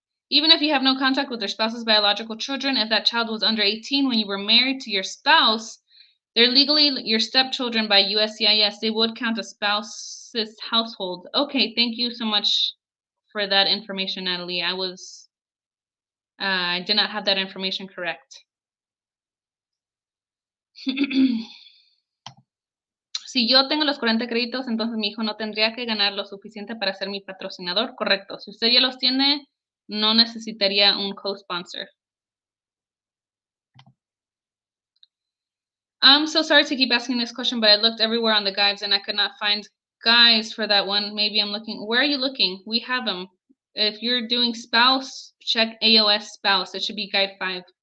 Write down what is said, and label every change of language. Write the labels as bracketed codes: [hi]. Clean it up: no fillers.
[en] Even if you have no contact with your spouse's biological children, if that child was under 18 when you were married to your spouse, they're legally your stepchildren by USCIS. They would count as spouse's household. Okay, thank you so much for that information, Natalie. I did not have that information correct. [es] Si yo tengo los 40 créditos, entonces mi hijo no tendría que ganar lo suficiente para ser mi patrocinador. Correcto. Si usted ya los tiene, no necesitaría un co-sponsor. [en] I'm so sorry to keep asking this question, but I looked everywhere on the guides and I could not find guides for that one. Maybe I'm looking. Where are you looking? We have them. If you're doing spouse, check AOS spouse. It should be guide 5.